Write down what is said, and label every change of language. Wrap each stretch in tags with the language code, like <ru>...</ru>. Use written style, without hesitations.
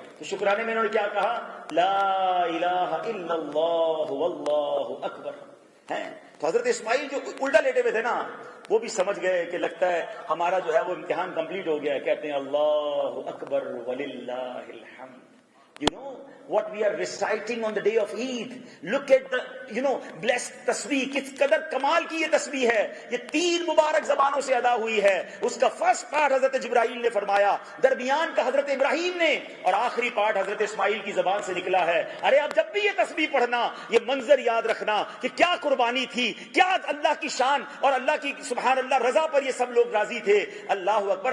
<ur>تو شکرانے میں انہوں نے کیا کہا؟</ur> <ar>لا الہ الا اللہ واللہ اکبر.</ar> <ur>تو حضرت اسماعیل جو الٹا لیٹے ہوئے تھے نا, وہ بھی سمجھ گئے کہ لگتا ہے ہمارا جو ہے وہ امتحان کمپلیٹ ہو گیا ہے. کہتے ہیں</ur> <ar>اللہ اکبر وللہ الحمد.</ar> <en>You know what we are reciting on the day of Eid. Look at the blessed tasbih.</en> <ur>کس قدر کمال کی یہ تسبیح ہے. یہ 3 مبارک زبانوں سے ادا ہوئی ہے. اس کا فرسٹ پارٹ حضرت جبرائیل نے فرمایا, درمیان کا حضرت ابراہیم نے, اور آخری پارٹ حضرت اسماعیل کی زبان سے نکلا ہے. ارے اب جب بھی یہ تسبیح پڑھنا, یہ منظر یاد رکھنا کہ کیا قربانی تھی, کیا اللہ کی شان اور اللہ کی سبحان اللہ رضا پر یہ سب لوگ راضی تھے. اللہ اکبر.</ur>